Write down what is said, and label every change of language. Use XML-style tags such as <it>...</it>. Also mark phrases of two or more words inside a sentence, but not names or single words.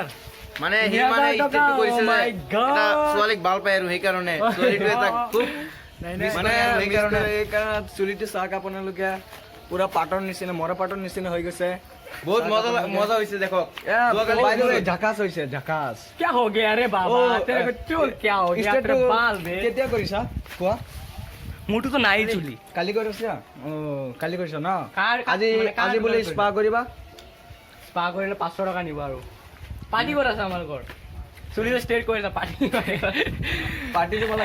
<as>মানে সি মানে ষ্ট্ৰেট কৰিছে এটা ছোৱালীক ভাল পায় আৰু সেইকাৰণে ছোৱালীটো এটা খুব মানে সেইকাৰণে চুলিটো চাওক আপোনালোকে পুৰা পাটৰ নিচিনা মৰা পাটৰ নিচিনা হৈ গৈছে বহুত মজা হৈছে দেখক ঝাকাছ হৈছে ঝাকাছ</as> <hi>क्या हो गया रे बाबा तेरे को चोल क्या हो गया तेरे बाल में</hi> <as>কেতিয়া কৰিছা কোৱা মোৰটো তো নাই চুলি কালি কৰিছা কালি কৰিছা ন আজি আজি বোলে স্পা কৰিবা স্পা কৰিলে 500 টকা নিব আৰু পাৰ্টি কৰা আছে আমাৰ ঘৰ চুলিটো ষ্ট্ৰেট কৰিছা পাৰ্টি দিব লাগে</as>